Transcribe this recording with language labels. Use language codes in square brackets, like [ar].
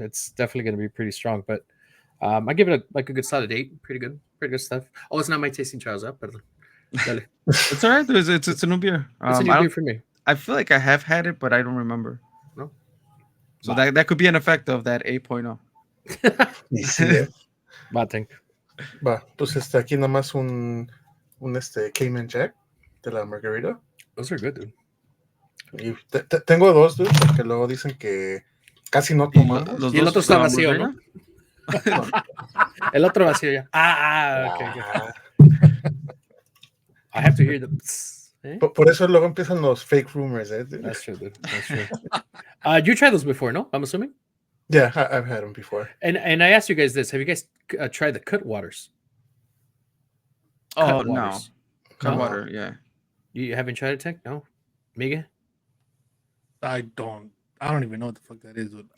[en] It's definitely going to be pretty strong. But I give it a good solid 8. Pretty good stuff. Oh, it's not my tasting trials, but It's all right. It's a new beer. It's a new beer for me. I feel like I have had it, but I don't remember. No. So that could be an effect of that 8.0. [es] Y sí, Bating. Va, pues aquí nada más un Cayman Jack de la margarita. [en] Those are good, dude. [es] Y tengo dos, dude, porque luego dicen que casi no tomamos. Y el otro está vacío, ¿no? El otro vacío ya. Okay. [en] I have to hear the... ¿Eh? [es] Por eso luego empiezan los [en] fake rumors, [es] dude. [en] That's true, dude. That's true. You tried those before, no? I'm assuming? Yeah, I've had them before. And I asked you guys this. Have you guys tried the cut waters? No. Cut water, yeah. You haven't tried it, Tech? No? Miguel? I don't even know what the fuck that is.